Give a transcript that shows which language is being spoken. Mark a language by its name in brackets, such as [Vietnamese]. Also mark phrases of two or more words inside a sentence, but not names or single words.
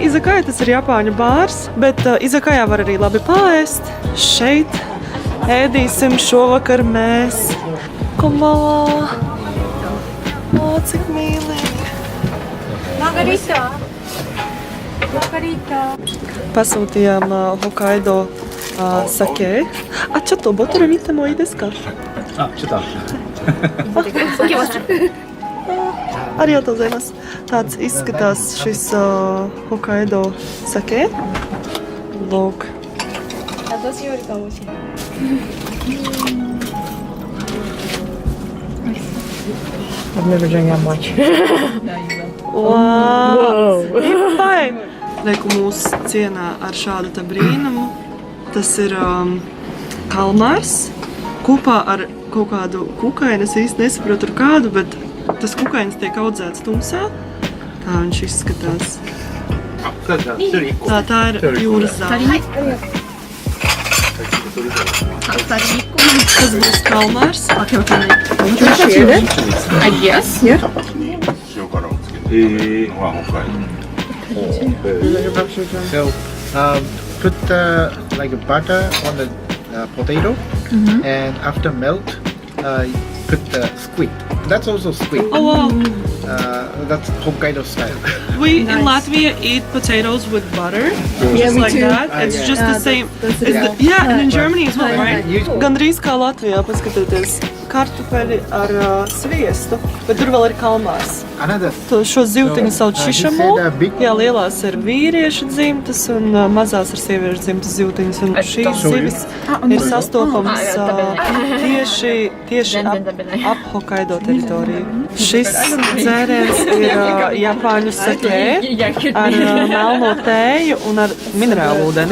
[Latvian] Izakāja tas ir Japāņu bārs, bet izakājā var arī labi paēst. Šeit ēdīsim šovakar mēs. Komala! Cik mīlīgi! Margarita! Pasūtījām Hokkaido sake. [Japanese] ちょっとボトル見てもいいですか? ちょっと。ありがとうございます. [Latvian] Tāds izskatās šis Hokkaido sake. Lūk. [English] I've never drank that much. Wow! Ipai! [Latvian] Reiku mūs cienā ar šādu te brīnumu. Tas ir kalmārs kopā ar kaut kādu kukaini. Es īsti nesaprotu ar kādu, bet tas kukainis tiek audzēts tumsā. Tā viņš izskatās. Tā ir jūras zāle. Tas būs kalmārs. [English] I guess. Yeah. So, put like a butter on the potato, and after melt, put the squid. That's also squid. Oh wow! That's Hokkaido style. We in Latvia eat potatoes with butter, Yeah, just me like too. that. It's just the same. Yeah, and in Germany as well, right? [Latvian] Gandrīz kā Latvijā, paskatieties. Kartupeļi ar sviestu, bet tur vēl ir kalmārs. [English] Another. [Latvian] Šo zivtiņu sauc [English] you [Latvian] šišamo. [English] said, big- [Latvian] Jā, lielās ir vīriešu dzimtas un mazās ir sieviešu dzimtas zivtiņas. Un šīs zivis ir sastopamas tieši ap Hokkaido teritoriju. Šis dzēriens ir Japāņu sake ar melno tēju un ar minerālu ūdeni.